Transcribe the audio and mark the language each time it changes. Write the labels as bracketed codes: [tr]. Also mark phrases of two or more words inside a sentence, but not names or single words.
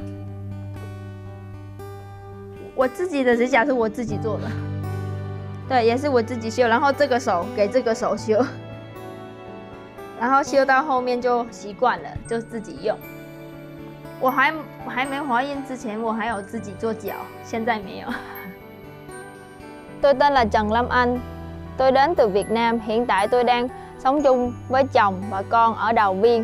[zh] 我自己的指甲是我自己做的，对，也是我自己修，然后这个手给这个手修。然后修到后面就习惯了，就自己用。我还没怀孕之前，我还有自己做脚，现在没有。 [vi] Tôi tên là Trần Lâm Anh. Tôi đến từ Việt Nam. Hiện tại tôi đang sống chung với chồng và con ở Đào Viên.